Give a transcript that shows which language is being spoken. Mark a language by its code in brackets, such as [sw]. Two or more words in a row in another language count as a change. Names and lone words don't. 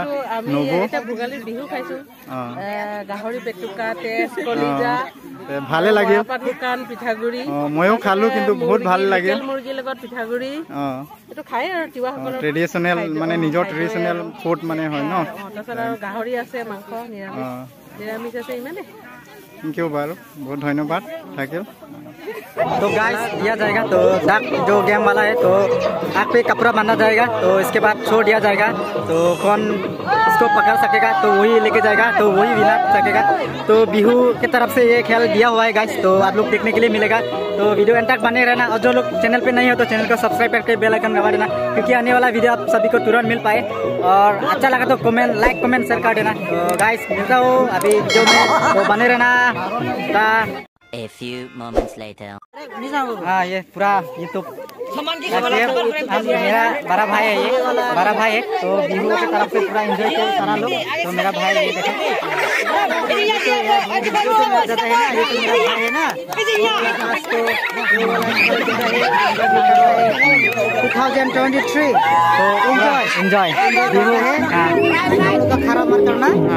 [as] ভোগালীৰ বিহু খাইছো গাহৰি পেটুকা তেজ কলিজা ভালে লাগিল পিঠাগুৰি ময়ো খালো কিন্তু বহুত ভাল লাগিল মুৰ্গীৰ লগত পিঠাগুৰি এইটো খাই আৰু তিৱাসকলৰ ট্ৰেডিশ্যনেল মানে নিজৰ [en] traditional food [as] মানে হয় ন তাৰপিছত আৰু গাহৰি আছে মাংস নিৰামিষ আছে ইমানে। [en] thank you [hi] बारू बहुत धन्यवाद थाकिल। तो गाइस दिया जाएगा तो डाक जो गेम वाला है तो आग पे कपड़ा बांधा जाएगा तो इसके बाद छोड़ दिया जाएगा तो कौन इसको पकड़ सकेगा तो वही लेके जाएगा तो वही विनर सकेगा। तो बिहू की तरफ से ये खेल दिया हुआ है गाइस तो आप लोग देखने के लिए मिलेगा तो वीडियो एंड तक बने रहना और जो लोग चैनल पे नहीं हो तो चैनल को सब्सक्राइब करके [en] bell icon [hi] दबा देना क्योंकि आने वाला वीडियो आप सभी को तुरंत मिल पाए और अच्छा लगा तो कमेंट [en] like comment share [hi] कर देना। तो गाइस मिलता हूँ अभी वीडियो में तो बने रहना। [en] A few moments later. [hi] हाँ ये पूरा यूट्यूब मेरा बड़ा भाई है ये बड़ा भाई है तो बिहू की तरफ से पूरा एंजॉय करो सारा लोग। तो मेरा भाई ये देखो जाता है ना ये तो मेरा भाई है ना 2023 तो एंजॉय बिहू है तो खराब मत करना।